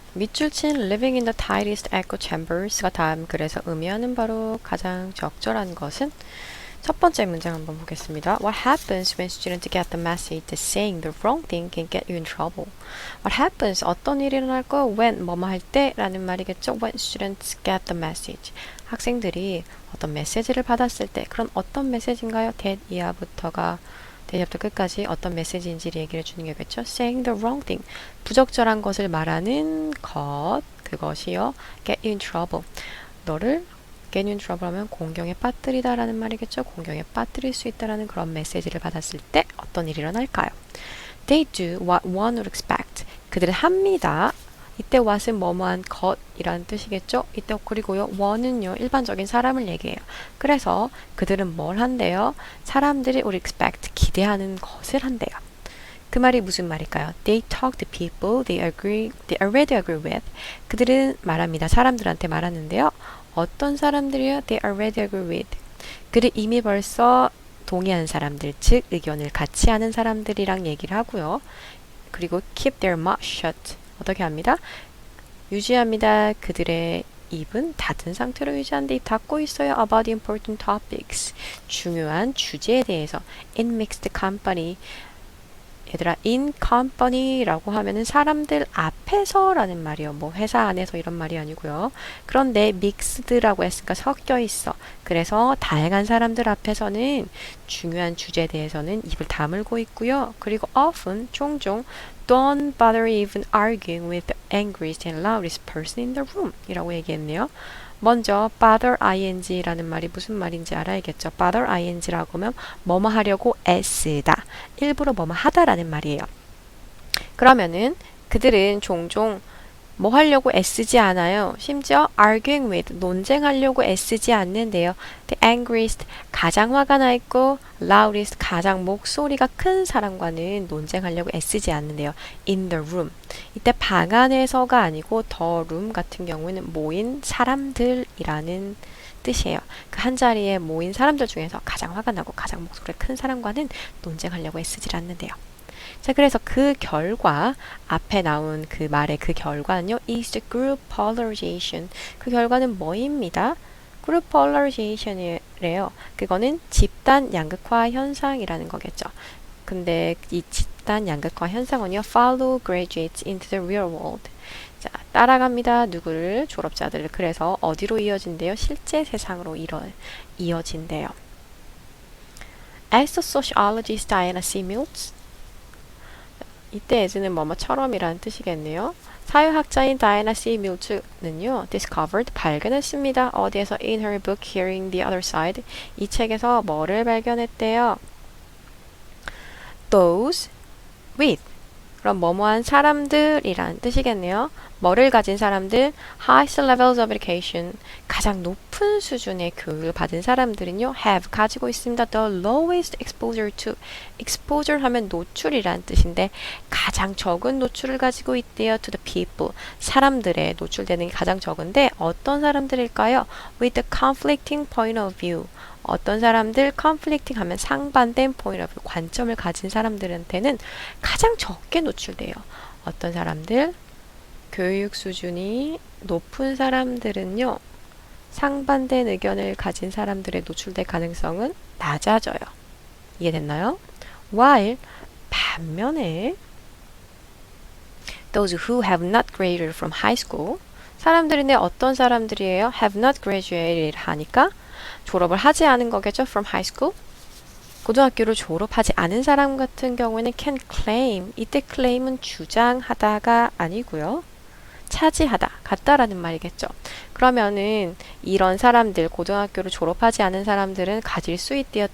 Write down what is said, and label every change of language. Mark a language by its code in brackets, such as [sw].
[ko] 밑줄 친 [en] living in the tightest echo chambers [ko] 가 다음 글에서 의미하는 바로 가장 적절한 것은 첫 번째 문장 한번 보겠습니다. [en] What happens when students get the message that saying the wrong thing can get you in trouble? What happens? [ko] 어떤 일이 일어날까요? When 뭐뭐 할 때 라는 말이겠죠. [en] When students get the message. [ko] 학생들이 어떤 메시지를 받았을 때 그런 어떤 메시지인가요? that 이하부터가 대접부터 끝까지 어떤 메시지인지를 얘기를 해주는 게겠죠. [en] Saying the wrong thing. [ko] 부적절한 것을 말하는 것. 그것이요. [en] Get you in trouble. [ko] 너를 get you in trouble 하면 공경에 빠뜨리다 라는 말이겠죠. 공경에 빠뜨릴 수 있다라는 그런 메시지를 받았을 때 어떤 일이 일어날까요? [en] They do what one would expect. [ko] 그들은 합니다. 이때 what은 뭐뭐한 것이라는 뜻이겠죠. 이때 그리고요 one은요 일반적인 사람을 얘기해요. 그래서 그들은 뭘 한대요? 사람들이 [en] would expect [ko] 기대하는 것을 한대요. 그 말이 무슨 말일까요? [en] They talk to people they already agree with. [ko] 그들은 말합니다. 사람들한테 말하는데요. 어떤 사람들이요? [en] They already agree with. [ko] 그들 이미 벌써 동의한 사람들, 즉 의견을 같이 하는 사람들이랑 얘기를 하고요. 그리고 [en] keep their mouth shut. [ko] 어떻게 합니다? 유지합니다. 그들의 입은 닫은 상태로 유지하는데 입 닫고 있어요. [en] About the important topics. [ko] 중요한 주제에 대해서. [en] In mixed company. [ko] 얘들아, in company라고 하면은 사람들 앞에서 라는 말이요. 뭐 회사 안에서 이런 말이 아니고요. 그런데 mixed라고 했으니까 섞여 있어. 그래서 다양한 사람들 앞에서는 중요한 주제에 대해서는 입을 다물고 있고요. [en] 그리고 often, 종종 don't bother even arguing with the angriest and loudest person in the room [ko] 이라고 얘기했네요. 먼저 bother ing라는 말이 무슨 말인지 알아야겠죠. bother ing라고 하면 뭐뭐 하려고 애쓰다. 일부러 뭐뭐 하다라는 말이에요. 그러면은 그들은 종종 뭐 하려고 애쓰지 않아요. 심지어 [en] arguing with [ko] 논쟁하려고 애쓰지 않는데요. [en] The angriest [ko] 가장 화가 나 있고 loudest 가장 목소리가 큰 사람과는 논쟁하려고 애쓰지 않는데요. [en] In the room. [ko] 이때 방 안에서가 아니고 the room 같은 경우에는 모인 사람들이라는 뜻이에요. 그 한 자리에 모인 사람들 중에서 가장 화가 나고 가장 목소리가 큰 사람과는 논쟁하려고 애쓰지 않는데요. 자, 그래서 그 결과, 앞에 나온 그 말의 그 결과는요, is the group polarization. 그 결과는 뭐입니다? group polarization이래요. 그거는 집단 양극화 현상이라는 거겠죠. 근데 이 집단 양극화 현상은요, [en] follow graduates into the real world. [ko] 자, 따라갑니다. 누구를? 졸업자들을. 그래서 어디로 이어진대요? 실제 세상으로 이어진대요. [en] As the sociologist Diana C. [ko] Mills 이때 as는 뭐뭐처럼이라는 뜻이겠네요. 사회학자인 다이애나 C. 밀츠는요, [en] discovered, [ko] 발견했습니다. 어디에서? [en] In her book Hearing the Other Side. [ko] 이 책에서 뭐를 발견했대요? [en] Those with. [ko] 그럼 뭐뭐한 사람들이란 뜻이겠네요. 뭐를 가진 사람들? [en] Highest levels of education. [ko] 가장 높은 수준의 교육을 받은 사람들은요, have 가지고 있습니다. [en] The lowest exposure to. [ko] exposure 하면 노출이란 뜻인데 가장 적은 노출을 가지고 있대요. [en] To the people. [ko] 사람들의 노출되는 게 가장 적은데 어떤 사람들일까요? [en] With the conflicting point of view. [ko] 어떤 사람들 conflicting 하면 상반된 [en] point of view, [ko] 관점을 가진 사람들한테는 가장 적게 노출돼요. 어떤 사람들? 교육 수준이 높은 사람들은요, 상반된 의견을 가진 사람들의 노출될 가능성은 낮아져요. 이해됐나요? [en] While 반면에 those who have not graduated from high school [ko] 사람들인데 어떤 사람들이에요? have not graduated 하니까 졸업을 하지 않은 거겠죠? [en] from high school [ko] 고등학교를 졸업하지 않은 사람 같은 경우에는 [en] can claim [ko] 이때 claim은 주장하다가 아니고요. 차지하다, 같다라는 말이겠죠. 그러면은 이런 사람들, 고등학교를 졸업하지 않은 사람들은 가질 수 있대요.